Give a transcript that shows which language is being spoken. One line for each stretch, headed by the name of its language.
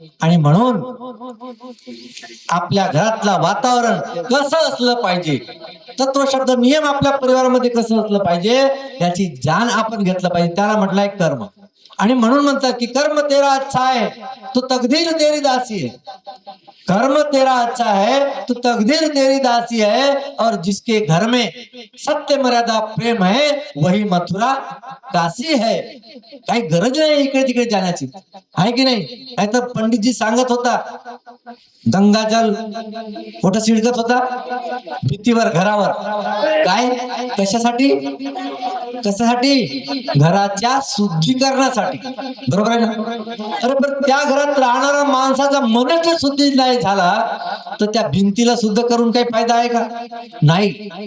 Marathi: आणि म्हणून आपल्या घरातलं वातावरण कसं असलं पाहिजे, तत्व शब्द नियम आपल्या परिवारामध्ये कसं असलं पाहिजे याची जाण आपण घेतलं पाहिजे. त्याला म्हटलंय कर्म. आणि म्हणून म्हणतात की
Hindi: कर्म तेरा अच्छा है तो तकदीर तेरी दासी है. कर्म तेरा अच्छा है तो तकदीर तेरी दासी है. और जिसके घर में सत्य मर्यादा प्रेम है वही मथुरा काशी है.
Marathi: काही गरज नाही इकडे तिकडे जाण्याची, आहे की नाही? नाहीतर पंडितजी सांगत होता गंगाजल कुठं शिडकत होता भिंतीवर घरावर. काय कशासाठी? कशासाठी? घराच्या शुद्धीकरणासाठी. बरोबर आहे ना? अरे पण त्या घरात राहणारा माणसाचा मनच शुद्धी नाही झाला तर त्या भिंतीला शुद्ध करून काही फायदा आहे का? नाही.